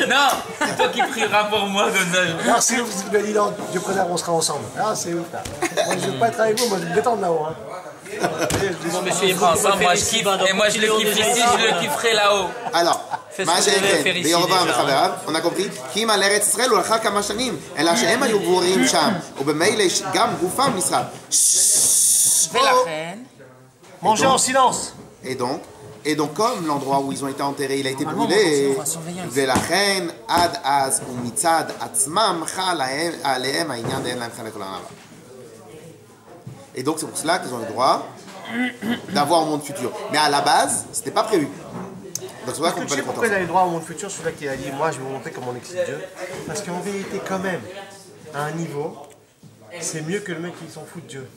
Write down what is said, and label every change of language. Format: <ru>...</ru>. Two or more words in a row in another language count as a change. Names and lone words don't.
<fr>Non, c'est toi qui prieras pour moi, Donald. Alors, c'est ouf, vous dit non, Dieu préserve, on sera ensemble. Ah, c'est ouf, là. Moi, je veux pas être avec vous, moi, je vais me détendre là-haut. Hein. Bon, monsieur, il prend ensemble, moi je kiffe. Et moi, je le kiffe ici, je le kifferai là-haut. Alors, Fais ce que tu devais faire ici, déjà. on a compris?</fr> <he>כי אם על ארץ ישראל הוא לאחר כמה שנים, אלא שהם היו גבורים שם, ובמילא גם גופם נשרף.</he> <fr>Fais la reine. Mangez en silence. Et donc, comme l'endroit où ils ont été enterrés, il a été Normalement, brûlé, on va surveiller ici.</fr> <he>ולכן עד אז ומצד עצמם חל עליהם העניין דאין להם חלק לעולם הבא.</he> <fr>Et donc c'est pour cela qu'ils ont le droit d'avoir un monde futur. Mais à la base, c'était pas prévu. Donc c'est vrai qu'on peut Tu pas sais les pourquoi il contenter. a le droit au monde futur, celui-là qui a dit moi je vais vous montrer comment on excite Dieu? Parce qu'en vérité, quand même, à un niveau, c'est mieux que le mec qui s'en fout de Dieu.</fr>